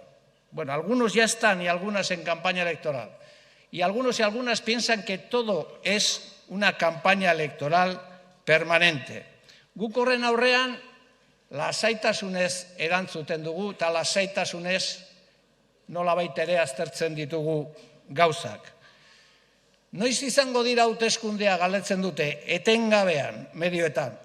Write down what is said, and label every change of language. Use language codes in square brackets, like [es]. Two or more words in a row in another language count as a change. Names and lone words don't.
[es] Bueno, algunos ya están y algunas en campaña electoral. Y algunos y algunas piensan que todo es una campaña electoral permanente. [eu] Guk horren aurrean, lasaitasunez erantzuten dugu, eta lasaitasunez nolabait ere aztertzen ditugu gauzak. Noiz izango dira hauteskundeak galdetzen dute, etengabean, medioetan.